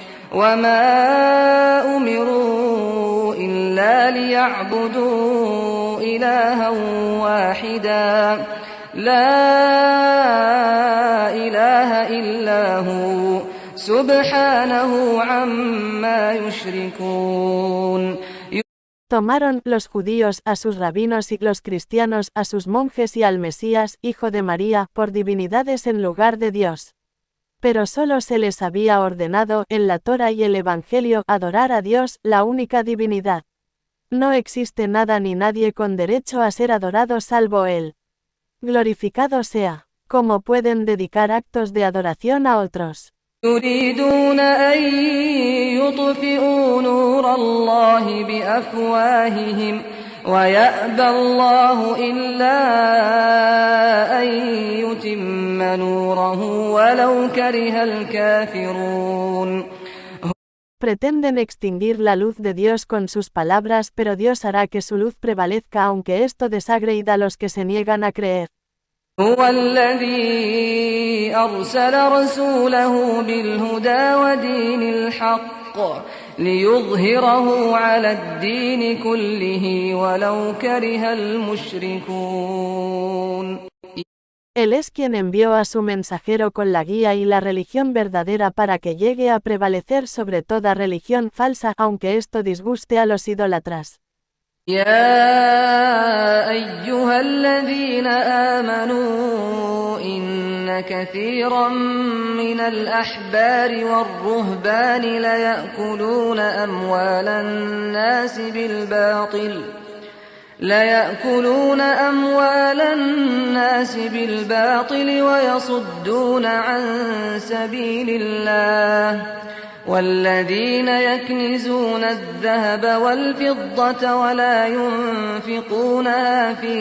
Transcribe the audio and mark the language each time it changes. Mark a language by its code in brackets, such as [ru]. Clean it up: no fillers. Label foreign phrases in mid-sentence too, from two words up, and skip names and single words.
[ar] وما أمروا إلا ليعبدوا إلها واحدا لا إله إلا هو سبحانه عما يشركون. [es] Tomaron los judíos a sus rabinos y los cristianos a sus monjes y al Mesías, hijo de María, por divinidades en lugar de Dios. Pero solo se les había ordenado, en la Torá y el Evangelio, adorar a Dios, la única divinidad. No existe nada ni nadie con derecho a ser adorado salvo Él. Glorificado sea. ¿Cómo pueden dedicar actos de adoración a otros? [ar] يريدون أن يطفئوا نور الله ويأبى الله إلا أن يتم نوره ولو كره الكافرون. [es] Pretenden extinguir la luz de Dios con sus palabras, pero Dios hará que su luz prevalezca aunque esto desagrade a los que se niegan a creer. [ar] هو الذي أرسل رسوله بالهدى ودين الحق ليظهره على الدين كله ولو كره المشركون. [es] Él es quien envió a su mensajero con la guía y la religión verdadera para que llegue a prevalecer sobre toda religión falsa, aunque esto disguste a los idólatras. [ar] يا أيها الذين آمنوا إن كثيرا من الأحبار والرهبان ليأكلون أموال الناس بالباطل ويصدون عن سبيل الله والذين يكنزون الذهب والفضة ولا ينفقونها